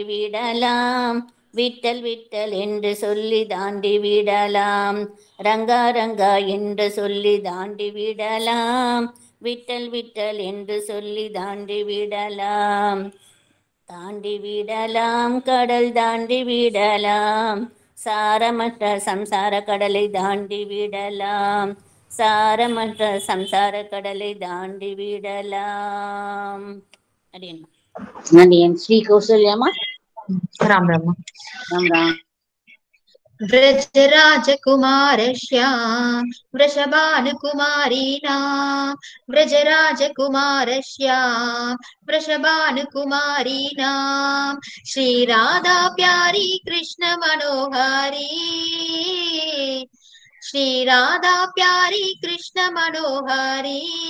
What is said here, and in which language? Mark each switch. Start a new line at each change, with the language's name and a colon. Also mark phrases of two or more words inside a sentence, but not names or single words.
Tamil: விடலாம், விட்டல் விட்டல் என்று சொல்லி தாண்டி விடலாம், ரங்கா ரங்கா என்று சொல்லி தாண்டி விடலாம், விட்டல் விட்டல் என்று சொல்லி தாண்டி விடலாம், தாண்டி விடலாம் கடல் தாண்டி விடலாம், சாரமற்ற சம்சார கடலை தாண்டி விடலாம், சாரமற்ற சம்சார கடலை தாண்டி விடலாம். அடியன் ஸ்ரீ கௌசல்யம்மா. ராம் ராம். ராம் ராம்.
Sanskrit: व्रजराजकुमारश्याम वृषभानुकुमारीणां, व्रजराजकुमारश्याम वृषभानुकुमारीणां,
Hindi: श्रीराधा प्यारी कृष्ण मनोहारी, श्रीराधा प्यारी कृष्ण मनोहारी,